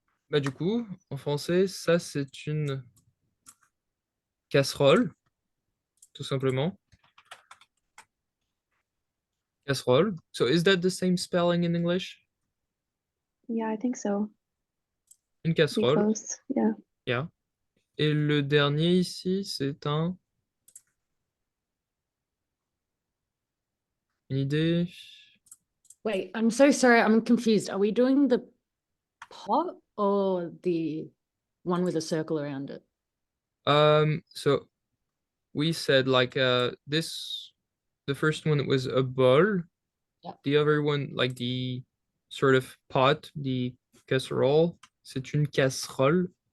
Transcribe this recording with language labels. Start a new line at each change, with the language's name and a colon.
French: Bah du coup, en français, ça c'est une casserole, tout simplement. Casserole.
English: So is that the same spelling in English? Yeah, I think so.
French: Une
English: Pretty
French: casserole.
English: close. Yeah. Yeah.
French: Et le dernier ici, c'est une idée.
English: Wait, I'm so sorry. I'm confused. Are we doing the pot or the one with a circle around it? So we said like the first one was a bowl. Yeah. The other one, like the sort of pot, the casserole,
French: c'est une casserole.